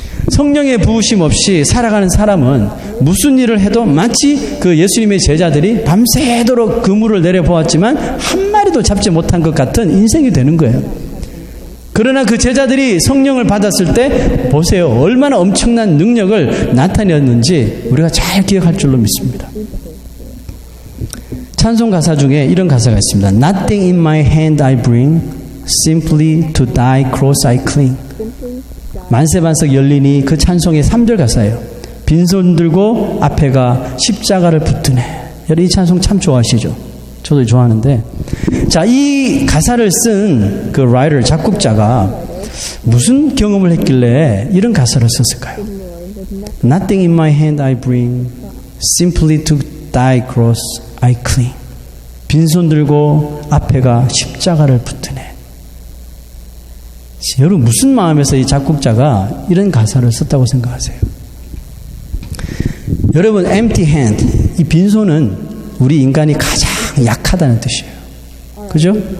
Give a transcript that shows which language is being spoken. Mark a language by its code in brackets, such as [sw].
[ko] 성령의 부으심 없이 살아가는 사람은 무슨 일을 해도 마치 그 예수님의 제자들이 밤새도록 그물을 내려보았지만 한 마리도 잡지 못한 것 같은 인생이 되는 거예요. 그러나 그 제자들이 성령을 받았을 때 보세요. 얼마나 엄청난 능력을 나타내었는지 우리가 잘 기억할 줄로 믿습니다. 찬송 가사 중에 이런 가사가 있습니다. [en] Nothing in my hand I bring, simply to thy cross I cling. [ko] 만세반석 열리니 그 찬송의 3절 가사예요. 빈손 들고 앞에가 십자가를 붙드네. 여러분 이 찬송 참 좋아하시죠? 저도 좋아하는데, 자, 이 가사를 쓴 그 라이터, 작곡자가 무슨 경험을 했길래 이런 가사를 썼을까요? [en] Nothing in my hand I bring, simply to thy cross I cling. [ko] 빈손 들고 앞에가 십자가를 붙드네. 여러분 무슨 마음에서 이 작곡자가 이런 가사를 썼다고 생각하세요? 여러분, empty hand, 이 빈손은 우리 인간이 가장 약하다는 뜻이에요. 그죠?